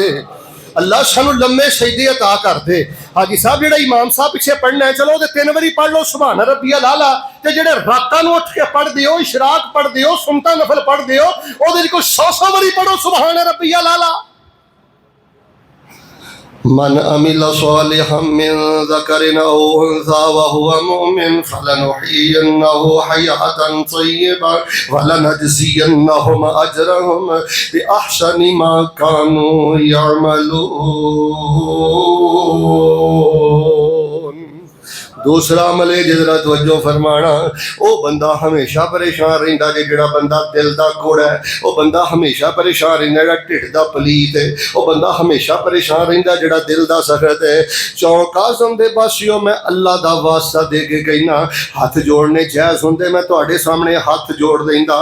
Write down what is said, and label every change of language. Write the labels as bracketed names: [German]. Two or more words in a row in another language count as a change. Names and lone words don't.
[Punjabi] اللہ سانوں لمبے سجدے عطا کر دے۔ حاجی صاحب جیہڑا امام صاحب پچھے پڑھنا ہے، چلو 3 واری پڑھ لو [Arabic] سبحان ربي الأعلى, [Punjabi] تے جیہڑے راتاں نوں اٹھ کے پڑھدے او، اشراق پڑھدے او، سنت نفل پڑھدے او، اودے کوئی 100 واری پڑھو [Arabic] سبحان ربي الأعلى. مَنْ عَمِلَ صَالِحًا مِنْ ذَكَرٍ أَوْ أُنْثَى وَهُوَ مُؤْمِنٌ فَلَنُحْيِيَنَّهُ حَيَاةً طَيِّبَةً وَلَنَجْزِيَنَّهُمْ أَجْرَهُمْ بِأَحْسَنِ مَا كَانُوا يَعْمَلُونَ. [Punjabi] دوسرا عمل ہے جسرا توجہ فرمانا، وہ بندہ ہمیشہ پریشان رہندا اے جیہڑا بندہ دل دا کوڑا ہے، وہ بندہ ہمیشہ پریشان رہندا جیہڑا ڈھڈ دا پلیت ہے، وہ بندہ ہمیشہ پریشان رہندا جیہڑا دل دا سخت ہے. چوک اعظم دے پاسیوں میں اللہ دا واسطہ دے کے کہنا، ہتھ جوڑنے جائز ہوندے میں تہاڈے سامنے ہتھ جوڑ دیندا.